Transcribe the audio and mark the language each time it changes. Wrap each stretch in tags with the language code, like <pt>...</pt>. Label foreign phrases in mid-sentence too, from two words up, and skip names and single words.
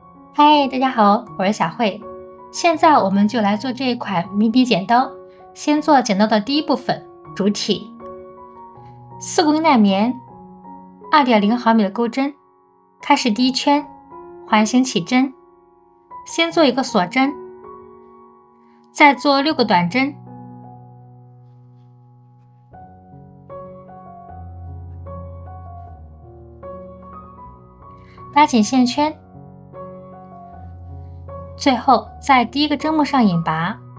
<zh>嗨，大家好，我是小慧。现在我们就来做这一款迷你剪刀。先做剪刀的第一部分，主体。4公斤耐棉，2.0毫米的钩针，開始第一圈，環形起針，先做一個鎖針，再做6個短針，拉緊線圈，最後在第一個針目上引拔。</zh>